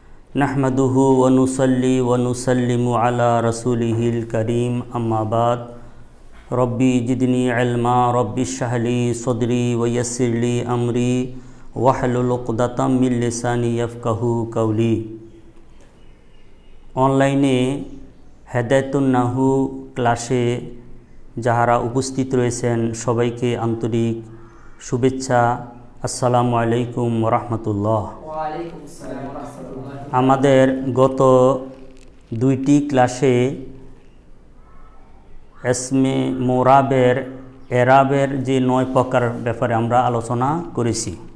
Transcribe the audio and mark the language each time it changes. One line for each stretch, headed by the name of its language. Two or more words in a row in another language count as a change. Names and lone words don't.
Arabic: نحمده ونصلي ونسلم على رسوله الكريم أما بعد ربي زدني علما رب اشرح لي صدري ويسر لي أمري واحلل عقدة من لساني يفقهوا قولي.
Bangla: অনলাইনে হেদায়েতুন নাহু ক্লাসে যাহারা উপস্থিত রয়েছেন সবাইকে আন্তরিক শুভেচ্ছা।
Arabic: السلام عليكم ورحمة الله.
Bangla: আমাদের গত দুইটি ক্লাসে এসমে মোরাবের এরাবের যে 9 প্রকার ব্যাপারে আমরা আলোচনা করেছি।